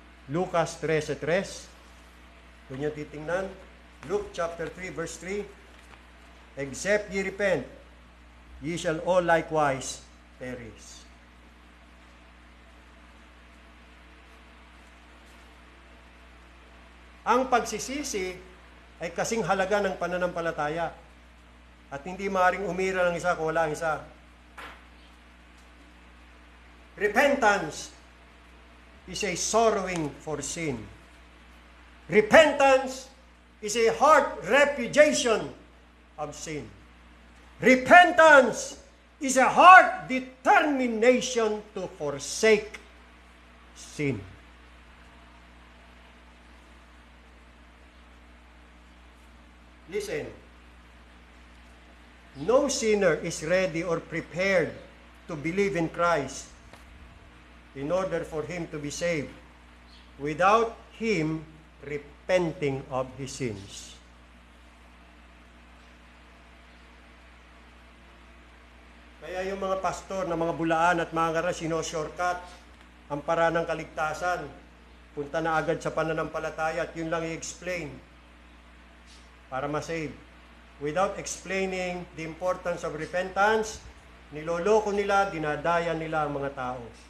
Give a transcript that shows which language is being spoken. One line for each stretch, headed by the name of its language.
English: Lucas 13:3.
Filipino: Kung nyo titingnan,
English: Luke chapter 3 verse 3, except ye repent, ye shall all likewise perish.
Filipino: Ang pagsisisi ay kasing halaga ng pananampalataya. At hindi maaaring umira ng isa kung wala ang isa.
English: Repentance is a sorrowing for sin. Repentance is a heart repudiation of sin. Repentance is a heart determination to forsake sin. Listen. No sinner is ready or prepared to believe in Christ in order for him to be saved without him repenting of his sins.
Filipino: Kaya yung mga pastor na mga bulaan at mga ngaral, shortcut ang paraan ng kaligtasan. Punta na agad sa pananampalataya at yun lang i-explain para ma-save.
English: Without explaining the importance of repentance,
Filipino: niloloko nila, dinadaya nila ang mga tao.